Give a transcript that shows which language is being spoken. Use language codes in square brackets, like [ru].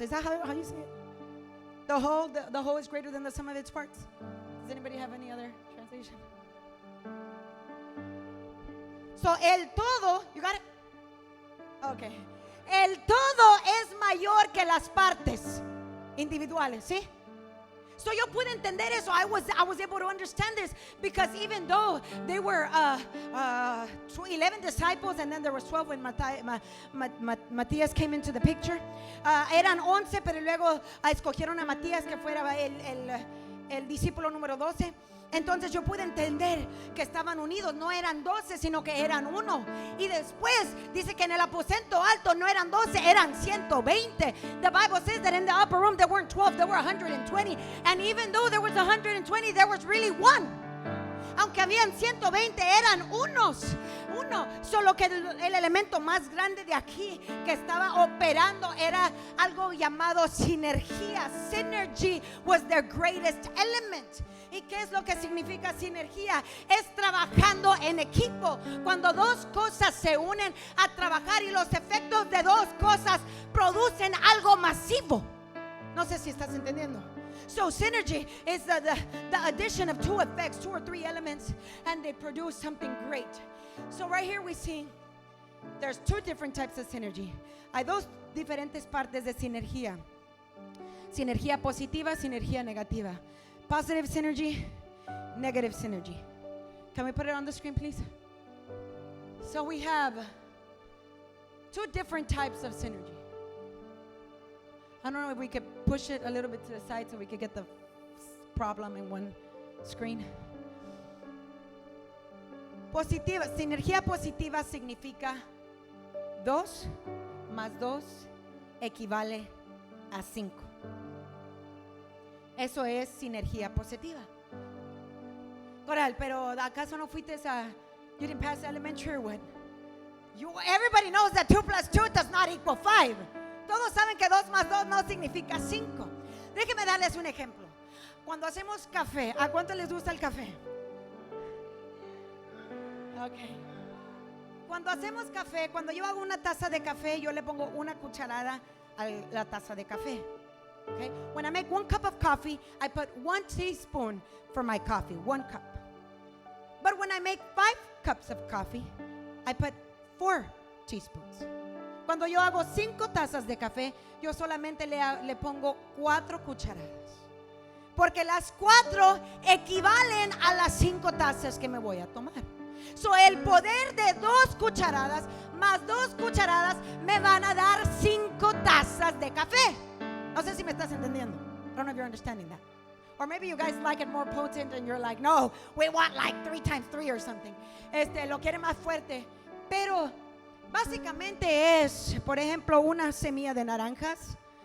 [en] Is that how you say it? The whole is greater than the sum of its parts. Does anybody have any other translation? So [es] el todo, [en] you got it? Okay. [es] El todo es mayor que las partes individuales, ¿sí? So yo pude entender eso. [en] I was able to understand this because even though they were 11 disciples and then there was 12 when Matías came into the picture. [es] Eran 11, pero luego escogieron a Matías que fuera el discípulo número 12. Entonces yo pude entender que estaban unidos, no eran 12, sino que eran uno. Y después dice que en el aposento alto no eran 12, eran 120. [en] The Bible says that in the upper room there weren't 12, there were 120. And even though there was 120, there was really one. [es] Aunque habían 120, eran uno. Solo que el elemento más grande de aquí que estaba operando era algo llamado sinergia. [en] Synergy was their greatest element. [es] ¿Y qué es lo que significa sinergia? Es trabajando en equipo. Cuando dos cosas se unen a trabajar y los efectos de dos cosas producen algo masivo. No sé si estás entendiendo. [en] So synergy is the addition of two effects, 2 or 3 elements, and they produce something great. So right here we see there's 2 different types of synergy. Hay 2 diferentes partes de sinergia. Sinergia positiva, sinergia negativa. Positive synergy, negative synergy. Can we put it on the screen, please? So we have 2 different types of synergy. I don't know if we could push it a little bit to the side so we could get the problem in one screen. [es] Positiva, sinergia positiva significa 2 más 2 equivale a 5. Eso es sinergia positiva. [en] Coral, [es] pero ¿acaso no fuiste [en] you didn't pass elementary or what? Everybody knows that 2 plus 2 does not equal 5. [es] Todos saben que 2 más 2 no significa 5. Déjenme darles un ejemplo. Cuando hacemos café, ¿a cuánto les gusta el café? Okay. Cuando hacemos café, cuando yo hago una taza de café, yo le pongo una cucharada a la taza de café. [en] Okay? When I make 1 cup of coffee, I put 1 teaspoon for my coffee, 1 cup. But when I make 5 cups of coffee, I put 4 teaspoons. [es] Cuando yo hago 5 tazas de café, yo solamente le pongo 4 cucharadas. Porque las 4 equivalen a las 5 tazas que me voy a tomar. So, el poder de 2 cucharadas más 2 cucharadas me van a dar 5 tazas de café. No sé si me estás entendiendo. [en] I don't know if you're understanding that. Or maybe you guys like it more potent and you're like, no, we want like 3 times 3 or something. [es] Lo quiere más fuerte. Pero básicamente es, por ejemplo, una semilla de naranjas.